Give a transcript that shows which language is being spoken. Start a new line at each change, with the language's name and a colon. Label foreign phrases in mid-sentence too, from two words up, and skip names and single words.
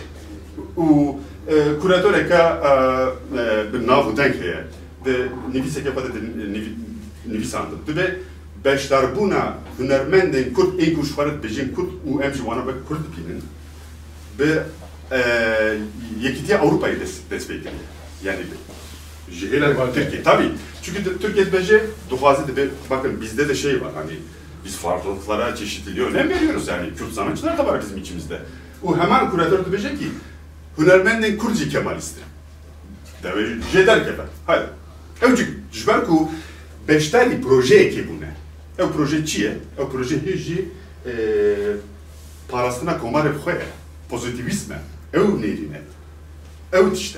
Kurdish: û kuratöreka bi nav û deng heye di nivîsekê xwe de nivîsandim. Dibe beşdarbûna hunermendên Kurd ên ku ji xwe re dibêjin Kurd û em jî wana wek Kurd bînin bi Yekîtiya Avrupayê dest pê kiriye. Yani jihêla Türkiye. Tabii.
Turkish: Çünkü Türkiye
Kurdish: dibêje dixwaze dibe
Turkish: bakın bizde de şey var hani biz farklılıklara çeşitliliğe önem veriyoruz yani Kürt sanatçılar da var bizim içimizde.
Kurdish: O hemen kuratör dibêje ki hunermendên Kurd jî Kemalisttir. Devê jê derkeve. Hayır. Ew ji ber ku beşdarî projeyekê bûne. Ew proje çi ye? Ew proje hê jî parastina komarê xwe ye. Pozitivîsm e. Ew nêrîne. Ew tişte.